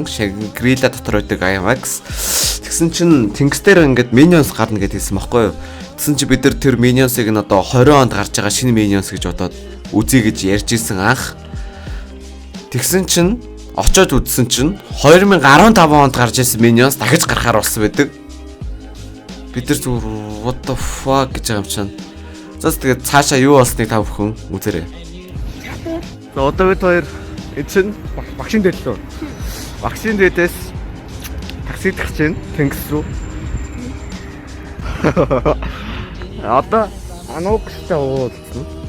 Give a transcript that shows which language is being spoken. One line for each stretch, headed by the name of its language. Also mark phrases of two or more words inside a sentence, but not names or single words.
Mongolian: Shangri-La дотор байдаг IMAX. Тэгсэн чинь Тэнгис дээр ингээд Minions гарна гэж хэлсэн байхгүй юу? Тэгсэн чинь бид нар тэр Minions-ыг нь одоо 20 онд гарч байгаа шинэ Minions гэж бодоод үзье гэж ярьж исэн анх. Тэгсэн чинь очоод үзсэн чинь 2015 онд гарч ирсэн Minions дахиж гарахаар болсон байдаг. Бид нар зүгээр
English: what the fuck
Mongolian: гэж байгаа юм чинь. За тэгээд цаашаа юу болсныг та бүхэн үзээрэй. За одоо бид хоёр энэ багшийн дээл лөө. Багшийн дээдээс таксид гарч ийн Тэнгис рүү. Одоо Anox-тай уулзсан.